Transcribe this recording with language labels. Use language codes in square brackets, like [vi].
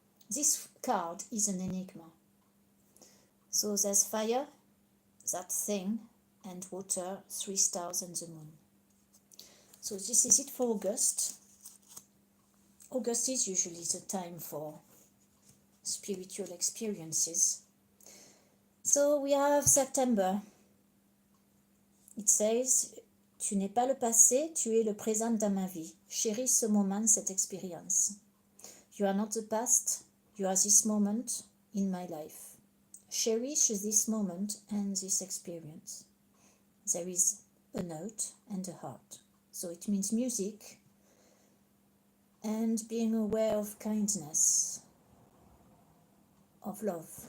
[en] This card is an enigma. So there's fire, that thing, and water, 3 stars and the moon. So this is it for August. August is usually the time for spiritual experiences. So we have September. It says, [fr] tu n'es pas le passé, tu es le présent dans ma vie. Chéris ce moment, cette expérience. [en] You are not the past, you are this moment in my life. Cherish this moment and this experience. There is a note and a heart. So it means music and being aware of kindness, of love.